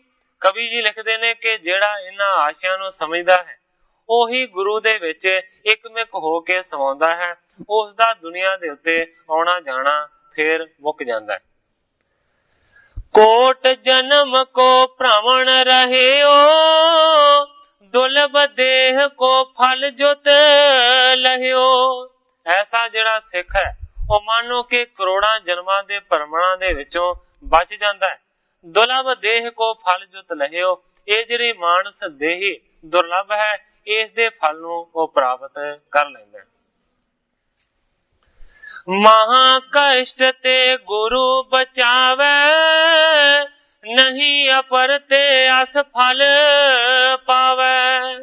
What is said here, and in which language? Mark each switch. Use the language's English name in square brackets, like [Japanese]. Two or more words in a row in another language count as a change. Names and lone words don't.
[Punjabi] ਕਵੀ ਜੀ ਲਿਖਦੇ ਨੇ ਕਿ ਜਿਹੜਾ ਇਹਨਾਂ ਆਸ਼ਿਆਂ ਨੂੰ ਸਮਝਦਾ ਹੈ ਉਹੀ ਗੁਰੂ ਦੇ ਵਿੱਚ ਇਕਮਿਕ ਹੋ ਕੇ ਸਮਾਉਂਦਾ ਹੈ। ਉਸ ਦਾ ਦੁਨੀਆ ਦੇ ਉੱਤੇ ਆਉਣਾ ਜਾਣਾ ਫੇਰ ਮੁੱਕ ਜਾਂਦਾ ਹੈ। ਕੋਟ ਜਨਮ ਕੋ ਭ੍ਰਮਣ ਰਹਿਓ, ਦੁਰਲਭ ਦੇਹ ਕੋ ਫਲ ਜੁਤ ਲਹਿਯੋ। ਐਸਾ ਜਿਹੜਾ ਸਿਖ ਹੈ ਉਹ ਮਾਨੋ ਕਿ ਕਰੋੜਾਂ ਜਨਮਾਂ ਦੇ ਭਰਮਾਂ ਦੇ ਵਿੱਚੋਂ ਬਚ ਜਾਂਦਾ ਹੈ। ਦੁਰਲਭ ਦੇਹ ਕੋ ਫਲ ਜੁਤ ਲਹਿਓ, ਇਹ ਜਿਹੜੀ ਮਾਨਸ ਦੇਹੀ ਦੁਰਲਭ ਹੈ, ਇਸ ਦੇ ਫਲ ਨੂੰ ਉਹ ਪ੍ਰਾਪਤ ਕਰ ਲੈਂਦਾ। ਮਹਾ ਕਸ਼ਟ ਤੇ ਗੁਰੂ ਬਚਾਵੇ, ਨਹੀਂ ਅਪਰ ਤੇ ਅਸ ਫਲ ਪਾਵੇ।